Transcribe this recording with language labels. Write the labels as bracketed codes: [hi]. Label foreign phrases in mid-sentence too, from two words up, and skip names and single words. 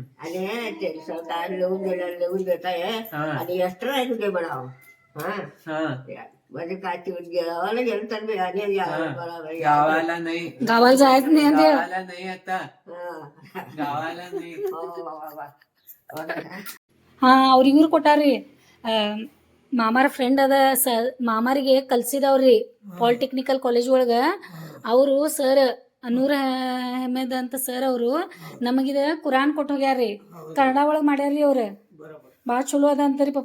[mr] आणि ते सगळं लिहून देताय हा. आणि एक्स्ट्रा आहे तुझे बनाव हा हा म्हणजे काय गावाला गेलं तर मी आणि गावाला नाही गावाला जायचं नाही ते गावाला नाही आता गावाला नाही हा [kn] ಹಾ ಅವ್ರ ಇವ್ರು ಕೊಟ್ಟಾರ್ರಿ ಮಾಮಾರ ಫ್ರೆಂಡ್ ಅದ ಮಾಮಾರಿಗೆ ಕಲ್ಸಿದವ್ರಿ ಪಾಲಿಟೆಕ್ನಿಕಲ್ ಕಾಲೇಜ್ ಒಳಗ ಅವರು ಸರ್ ನೂರ್ ಅಹಮದ್ ಅಂತ ಸರ್ ಅವರು ನಮಗಿದ ಕುರಾನ್ ಕೊಟ್ಟು ಹೋಗ್ಯಾರ್ರಿ ಕನ್ನಡ ಒಳಗೆ ಮಾಡ್ಯಾರ್ರಿ ಅವ್ರ ಭಾಳ ಚಲೋ ಅದ ಅಂತರಿ ಪಾಪ